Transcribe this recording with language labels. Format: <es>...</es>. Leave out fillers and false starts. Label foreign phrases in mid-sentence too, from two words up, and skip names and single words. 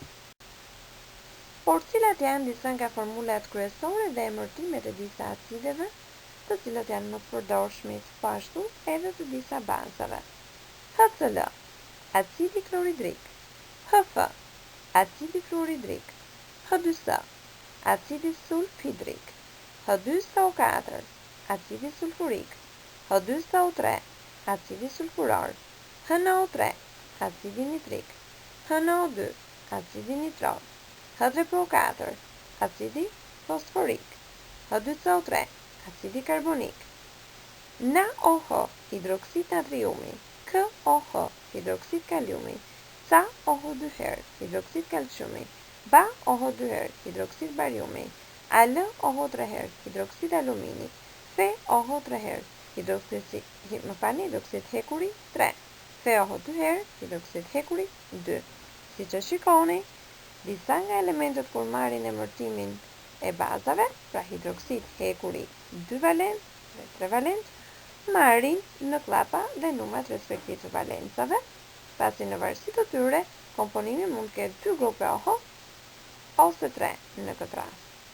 <sq>Por cilat janë disa nga formulat kryesore dhe emërtimet e disa acideve, të cilat janë më të përdorshmit, po ashtu edhe të disa bazave? HCl, acidi kloridrik; HF, acidi fluoridrik; H2S, acidi sulfhidrik; H2SO4, acidi sulfurik; H2SO3, acidi sulfuror; HNO3, acidi nitrik; HNO2, acidi nitror; H3PO4, acidi fosforik; H2CO3, acidi karbonik; NaOH, hidroksid natriumi; KOH, hidroksid kaliumi; CaOH2 hidroksid kalciumi; BaOH2 hidroksid bariumi; AlOH3 hidroksid alumini; FeOH3 hidroksid hekuri 3; FeOH2 hidroksid hekuri 2. Siç e shikoni, disa nga elementet kur marrin emërtimin e bazave, pra hidroksid hekuri 2 valent dhe 3 valent, marrin në klapa dhe numrat respektiv të valencave, pasi në varësi të tyre komponimi mund të ketë 2 grupe OH ose 3 në këtë rast.</sq>